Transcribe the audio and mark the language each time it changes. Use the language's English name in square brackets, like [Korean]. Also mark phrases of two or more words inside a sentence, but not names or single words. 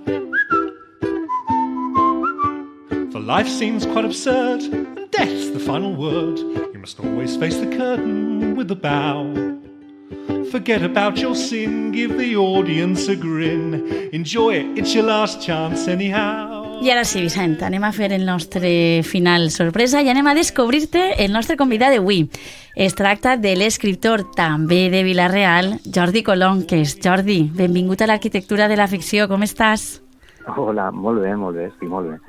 [English] For life seems quite absurd, and death's the final word. You must always face the curtain with a bow. Forget about your sin, give the audience a grin. Enjoy it, it's your last chance anyhow. [Catalan] I ara sí, Vicent, anem a fer el nostre final sorpresa i anem a descobrir-te el nostre convidat d'avui. Es tracta de l'escriptor també de Vila-real, Jordi Colonques. Jordi, benvingut a l'Arquitectura de la Ficció, com estàs? Hola, molt bé, estic molt bé.